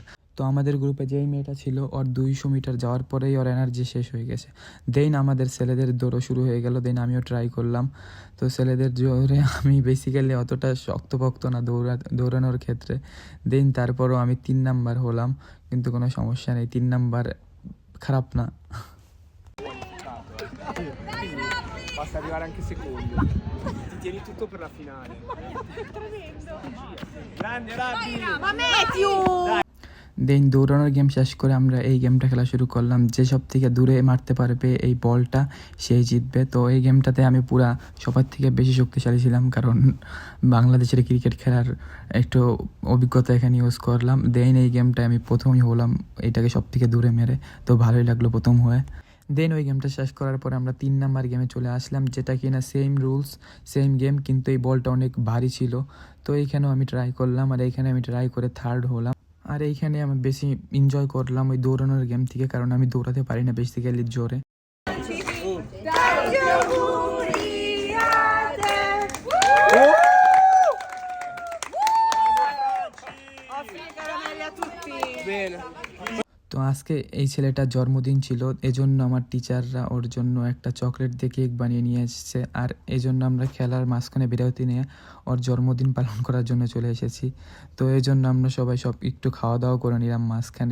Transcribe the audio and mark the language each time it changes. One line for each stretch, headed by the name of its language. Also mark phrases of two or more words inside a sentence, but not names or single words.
Bangla: তো আমাদের গ্রুপে যেই মেয়েটা ছিল ওর 200 মিটার যাওয়ার পরেই ওর এনার্জি শেষ হয়ে গেছে। দেন আমাদের ছেলেদের দৌড়ও শুরু হয়ে গেল, দেন আমিও ট্রাই করলাম। তো ছেলেদের জোরে আমি বেসিক্যালি অতটা শক্তপোক্ত না দৌড়ানোর ক্ষেত্রে। দেন তারপরও আমি 3 নাম্বার হলাম, কিন্তু কোনো সমস্যা নেই, 3 নাম্বার খারাপ না।
Italian: Basta arrivare anche secondo. Ti tieni tutto per la finale. Grande Rabbi! Ma Matthew!
Bangla: দেন দৌড়ানোর গেম শেষ করে আমরা এই গেমটা খেলা শুরু করলাম, যে সব থেকে দূরে মারতে পারবে এই বলটা সেই জিতবে। তো এই গেমটাতে আমি পুরা সবার থেকে বেশি শক্তিশালী ছিলাম, কারণ বাংলাদেশের ক্রিকেট খেলার একটু অভিজ্ঞতা এখানে ইউজ করলাম। দেন এই গেমটায় আমি প্রথমই হলাম, এইটাকে সব থেকে দূরে মেরে, তো ভালোই লাগলো প্রথম হয়ে। দেন ওই গেমটা শেষ করার পরে আমরা 3 নাম্বার গেমে চলে আসলাম, যেটা কিনা
English: same rules same game,
Bangla: কিন্তু এই বলটা অনেক ভারী ছিল। তো এইখানেও আমি ট্রাই করলাম, আর এইখানে আমি ট্রাই করে 3rd হলাম। আর এইখানে আমি বেশি এনজয় করলাম ওই দৌড়ানোর গেম থেকে, কারণ আমি দৌড়াতে পারি না বেসিক্যালি জোরে।
Italian: Tanti auguri a te. Offri caramelli a tutti. Bene.
Bangla: তো আজকে এই ছেলেটার জন্মদিন ছিল, এজন্য আমার টিচাররা ওর জন্য একটা চকলেট দিয়ে কেক বানিয়ে নিয়ে এসেছে, আর এই জন্য আমরা খেলার মাঝখানে বিরতি নিয়ে ওর জন্মদিন পালন করার জন্য চলে এসেছি। তো এই জন্য আমরা সবাই একটু খাওয়া দাওয়া করে নিলাম মাঝখানে।